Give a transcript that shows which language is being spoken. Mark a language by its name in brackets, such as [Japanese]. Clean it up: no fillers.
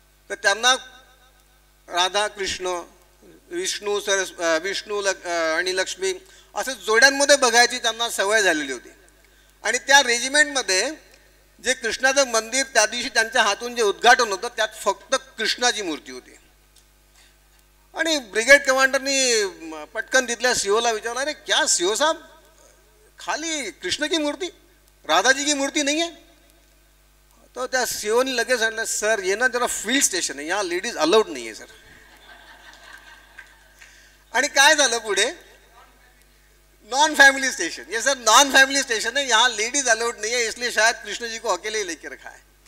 [Marathi] तर त्यांना राधा कृष्ण, विष्णू आणि लक्ष्मी असं जोड्यांमध्ये बघायची त्यांना सवय झालेली होती. आणि त्या रेजिमेंटमध्ये जे कृष्णाचं मंदिर त्या दिवशी त्यांच्या हातून जे उद्घाटन होतं त्यात फक्त कृष्णाची मूर्ती होती. आणि ब्रिगेड कमांडरनी पटकन तिथल्या सीओला विचारलं, [Hindi] अरे क्या सीओ साहब, खाली कृष्ण की मूर्ति, राधा जी की मूर्ति नहीं है? [Marathi] तो त्या सीओनी लगेच सांगितलं, सर ये ना जरा फील्ड स्टेशन आहे, यहाँ लेडीज अलाउड नाही आहे सर. आणि काय झालं पुढे, [Hindi] नॉन फैमिली स्टेशन, ये सर नॉन फैमिली स्टेशन है, यहाँ लेडीज अलाउड नहीं है, इसलिए शायद कृष्ण जी को अकेले ही लेके रखा है.